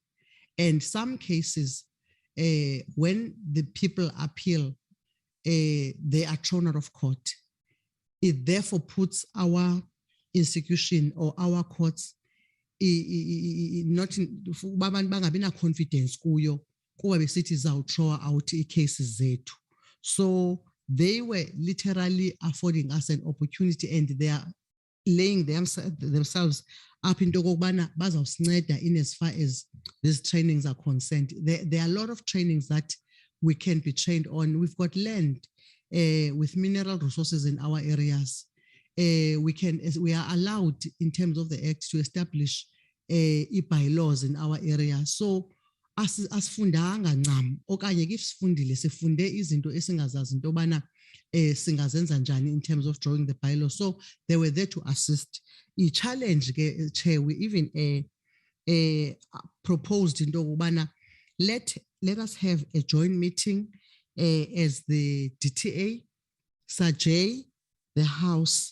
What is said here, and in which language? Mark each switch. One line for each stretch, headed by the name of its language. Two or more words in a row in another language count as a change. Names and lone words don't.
English: And some cases, when the people appeal, they are thrown out of court. It therefore puts our institution or our courts not in confidence
Xhosa: kuyo kuba besithi
English: throw out cases zethu. So they were literally affording us an opportunity, and they are laying themselves up into
Xhosa: okubana bazawusinceda
English: in as far as these trainings are concerned. There are a lot of trainings that we can be trained on. We've got land with mineral resources in our areas. We are allowed in terms of the act to establish bylaws in our area.
Xhosa: So asifundanga ncam okanye ke sifundile sifunde izinto esingazazi into bana singazenza njani
English: in terms of drawing the bylaws. So they were there to assist. I challenge ke Chair, we even proposed
Xhosa: into kubana
English: let us have a joint meeting as the DTA, SAJ, the House.